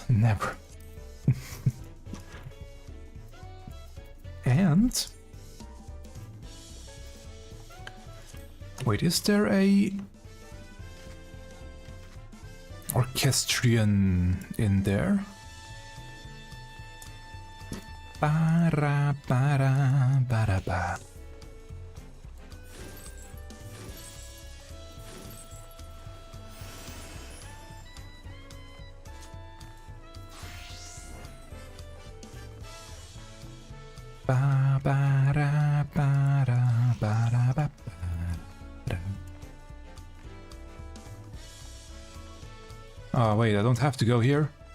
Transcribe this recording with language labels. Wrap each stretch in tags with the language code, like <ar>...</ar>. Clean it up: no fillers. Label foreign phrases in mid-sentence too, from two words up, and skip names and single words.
<en>Never. And... wait, is there a... orchestrion in there? Ba-ra, ba-ra, ba-ra, ba. Ba ba ra ba ra ba ra ba ba. Oh wait, I don't have to go here.</en>